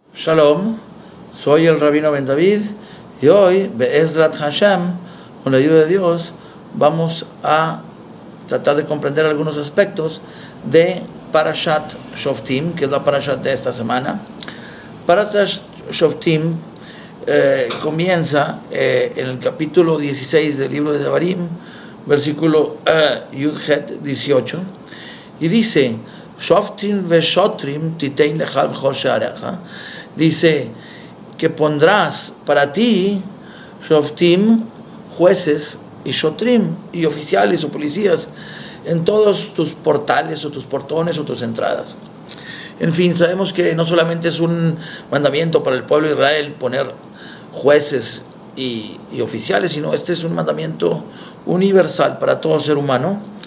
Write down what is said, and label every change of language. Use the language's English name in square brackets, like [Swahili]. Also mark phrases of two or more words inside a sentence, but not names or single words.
[Spanish] Shalom, soy el Rabino Ben David y hoy, [Hebrew] בעזרת השם, [Spanish] con la ayuda de Dios, vamos a tratar de comprender algunos aspectos de Parashat Shoftim, que es la Parashat de esta semana. Parashat Shoftim comienza en el capítulo 16 del libro de Devarim, versículo Yud-Het 18, y dice: [Hebrew] שופטים ושוטרים תתן לך בכל שעריך. [Spanish] Dice que pondrás para ti Shoftim, jueces, y Shotrim, y oficiales o policías en todos tus portales o tus portones o tus entradas. En fin, sabemos que no solamente es un mandamiento para el pueblo de Israel poner jueces y oficiales, sino este es un mandamiento universal para todo ser humano.